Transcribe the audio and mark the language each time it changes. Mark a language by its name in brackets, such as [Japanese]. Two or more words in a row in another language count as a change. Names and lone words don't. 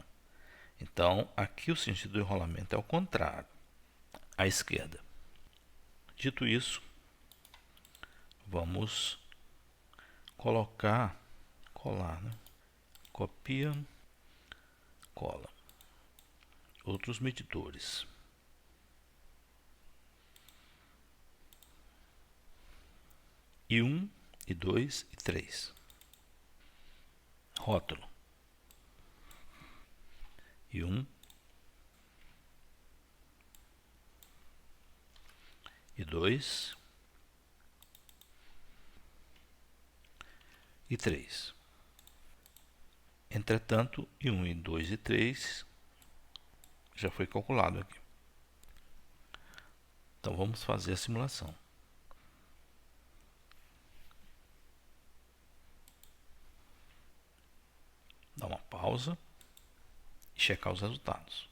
[Portuguese] Então, aqui o sentido do enrolamento é o contrário, à esquerda. Dito isso, vamos colar, né? Copia, cola. Outros medidores. I1, I2 e 3. Rótulo. I1, I2 e 3. Entretanto, I1, I2 e 3 já foi calculado aqui. Então vamos fazer a simulação. Dá uma pausa e checar os resultados.